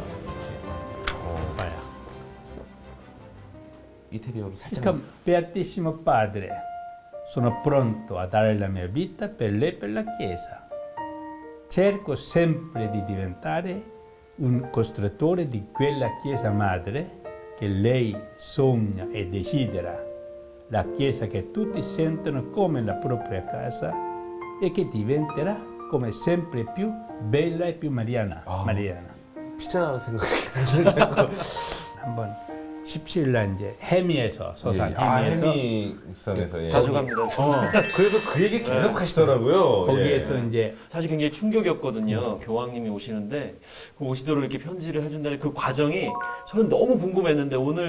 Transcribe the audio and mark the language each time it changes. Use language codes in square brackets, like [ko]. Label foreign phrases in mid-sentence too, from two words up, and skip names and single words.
[ko] 봐요. 이태리어로 살짝. [it] Come, Beatissimo Padre, sono pronto a dare la mia vita per lei e per la Chiesa. Cerco sempre di diventare un costruttore di quella Chiesa madre che lei sogna e desidera, la Chiesa che tutti sentono come la propria casa e che diventerà come sempre più bella e più mariana. [ko] 피자 생각이 한번 17일 이제 해미에서 서산 예. 해미에서 해미성에서 예. 자주 갑니다. 그래서 그 얘기 계속 하시더라고요. 거기에서 예. 이제 사실 굉장히 충격이었거든요. 교황님이 오시는데 그 오시도록 이렇게 편지를 해준다는 그 과정이 저는 너무 궁금했는데 오늘